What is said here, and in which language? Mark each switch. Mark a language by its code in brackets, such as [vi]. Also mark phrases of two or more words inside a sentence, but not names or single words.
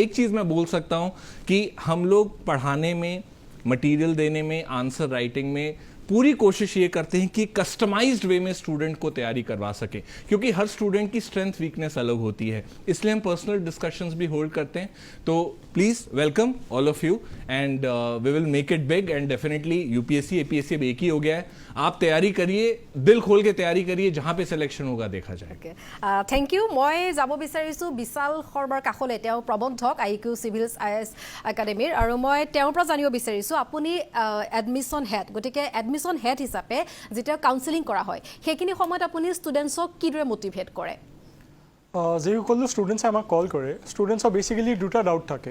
[hi] एक चीज़ मैं बोल सकता हूँ कि हम लोग पढ़ाने में, मटेरियल देने में, [en] answer writing [hi] में पूरी कोशिश ये करते हैं कि [en] customized way [hi] में स्टूडेंट को तैयारी करवा सके, क्योंकि हर स्टूडेंट की [en] strength weakness [hi] अलग होती है, इसलिए हम [en] personal discussions [hi] भी होल्ड करते हैं। [en] तो please welcome all of you, and we will make it big, and definitely UPSC APSC [hi] अब एक ही हो गया है। आप तैयारी करिए, दिल खोल के तैयारी करिए, जहाँ पे सिलेक्शन होगा देखा जाएगा। [en] thank you. [as] মই যাব বিচাৰিছোঁ বিশাল শৰ্মাৰ কাষলৈ, তেওঁ প্ৰবন্ধক IQ চিভিলছ IAS একাডেমীৰ, আৰু মই তেওঁৰ পৰা জানিব বিচাৰিছোঁ আপুনি [en] admission head, [as] গতিকে [en] admission head [as] হিচাপে যেতিয়া কাউন্সেলিং কৰা হয় সেইখিনি সময়ত আপুনি ষ্টুডেণ্টছক কিদৰে মটিভেট কৰে? যিসকল ষ্টুডেণ্টছে আমাক কল কৰে, ষ্টুডেণ্টছৰ বেচিকেলি দুটা ডাউট থাকে।